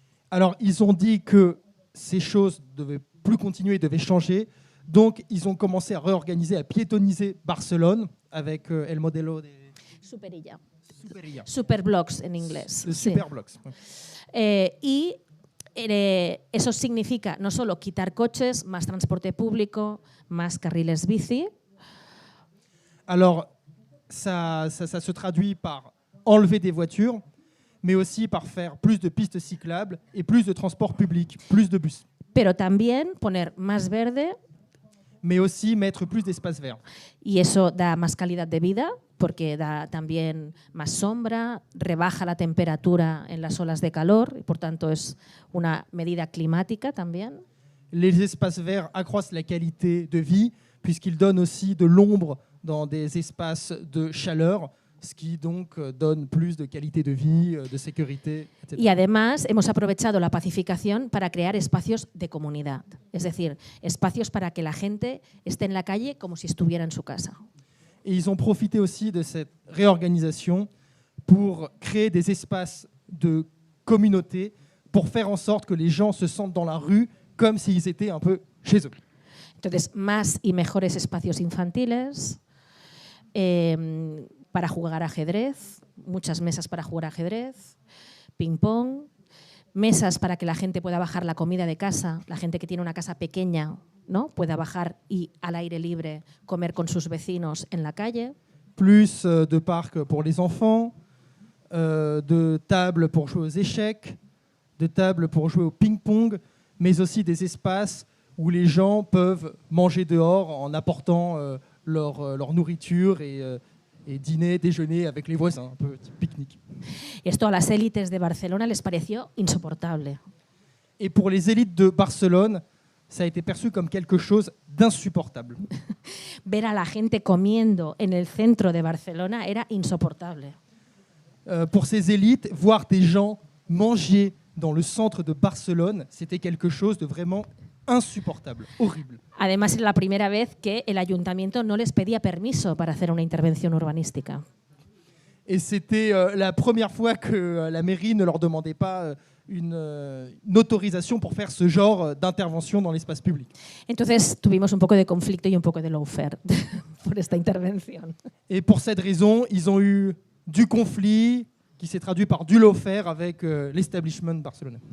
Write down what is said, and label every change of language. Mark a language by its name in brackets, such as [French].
[French] Alors, ils ont dit que ces choses ne devaient plus continuer, devaient changer. Donc, ils ont commencé à réorganiser, à piétoniser Barcelone avec [Spanish] el modelo de Superilla. Superilla. Superblocks en inglés. [French] Le [Spanish] Sí. Superblocks. Y eso significa no solo quitar coches, más transporte público, más carriles bici. [French] Alors, ça se traduit par enlever des voitures, mais aussi par faire plus de pistes cyclables et plus de transports publics, plus de bus. [Spanish] Pero también poner más verde. [French] Mais aussi mettre plus d'espace vert. [Spanish] Y eso da más calidad de vida, porque da también más sombra, rebaja la temperatura en las olas de calor, y por tanto es una medida climática también. [French] Les espaces verts accroissent la qualité de vie, puisqu'ils donnent aussi de l'ombre dans des espaces de chaleur, ce qui donc donne plus de qualité de vie, de sécurité, etc. [Spanish] Y además hemos aprovechado la pacificación para crear espacios de comunidad, es decir, espacios para que la gente esté en la calle como si estuviera en su casa. [French] Et ils ont profité aussi de cette réorganisation pour créer des espaces de communauté, pour faire en sorte que les gens se sentent dans la rue comme s'ils étaient un peu chez eux. [Spanish] Entonces, más y mejores espacios infantiles, para jugar ajedrez, muchas mesas para jugar ajedrez, ping-pong, mesas para que la gente pueda bajar la comida de casa, la gente que tiene una casa pequeña, ¿no? Pueda bajar y al aire libre comer con sus vecinos en la calle. [French] Plus de parcs pour les enfants, de tables pour jouer aux échecs, de tables pour jouer au ping-pong, mais aussi des espaces où les gens peuvent manger dehors en apportant leur nourriture et dîner, déjeuner avec les voisins, un peu pique-nique. [Spanish] Esto a las élites de Barcelona les pareció insoportable. [French] Et pour les élites de Barcelone, ça a été perçu comme quelque chose d'insupportable. [Spanish] Ver a la gente comiendo en el centro de Barcelona era insoportable. [French] Pour ces élites, voir des gens manger dans le centre de Barcelone, c'était quelque chose de vraiment insupportable, horrible. [Spanish] Además, era la primera vez que el ayuntamiento no les pedía permiso para hacer una intervención urbanística. [French] Et c'était la première fois que la mairie ne leur demandait pas une autorisation pour faire ce genre d'intervention dans l'espace public. [Spanish] Entonces tuvimos un poco de conflicto y un poco de lawfare por esta intervención. [French] Et pour cette raison, ils ont eu du conflit qui s'est traduit par du lawfare avec l'establishment barcelonais.